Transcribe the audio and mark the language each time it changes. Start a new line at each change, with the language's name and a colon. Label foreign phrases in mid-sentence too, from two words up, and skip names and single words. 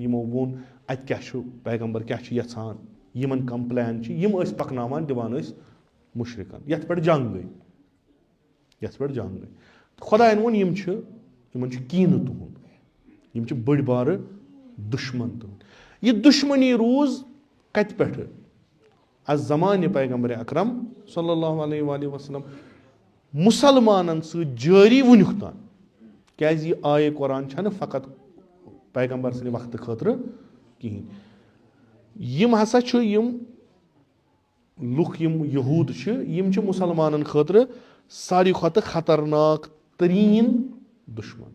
Kashmiri: یِمو ووٚن اَتہِ کیاہ چھُ پیغمبر کیاہ چھُ یژھان یِمن کم پٕلین چھِ یِم ٲسۍ پَکناوان دِوان ٲسۍ مُشرِکن. یَتھ پٮ۪ٹھ جنٛگ گٔے. خۄدایَن ووٚن یِم چھِ یِمن چھُ کیٖنہٕ تُہُنٛد. یِم چھِ بٔڑۍ بارٕ دُشمن تُہُنٛد. یہِ دُشمنی روٗز کَتہِ پٮ۪ٹھٕ؟ زمانہِ پیغمبرِ اکرم
Arabic: صلی اللہ علیہ وسلم
Kashmiri: مُسلمانن سۭتۍ جٲری وُنیُک تام. کیازِ یہِ آیے قۄران چھنہٕ فقط پیغمبر سٕنٛدِ وقتہٕ خٲطرٕ کِہینۍ. یِم ہسا چھُ یِم لُکھ یِم یہوٗد چھِ یِم چھِ مُسلمانن خٲطرٕ ساروی کھۄتہٕ خطرناک تریٖن دُشمن.